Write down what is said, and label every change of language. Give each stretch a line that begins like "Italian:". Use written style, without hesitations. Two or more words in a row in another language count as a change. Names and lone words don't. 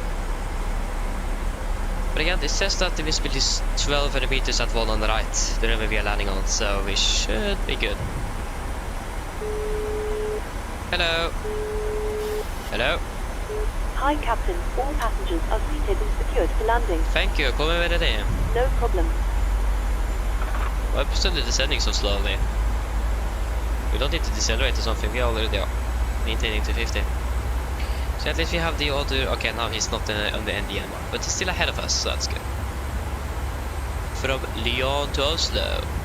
English: But again, it says that the visibility is 1200 meters at 1 on the right, the runway we are landing on, so we should be good. Hello. Hello. Hi, Captain. All passengers are seated and secured for landing. Thank you.
Norwegian: Kommer med det.
English: No problem. Why are we descending so slowly? We don't need to decelerate or something. We already are maintaining to 50. So at least we have the other. Okay, now he's not on the ND anymore, but he's still ahead of us, so that's good. From Lyon to Oslo.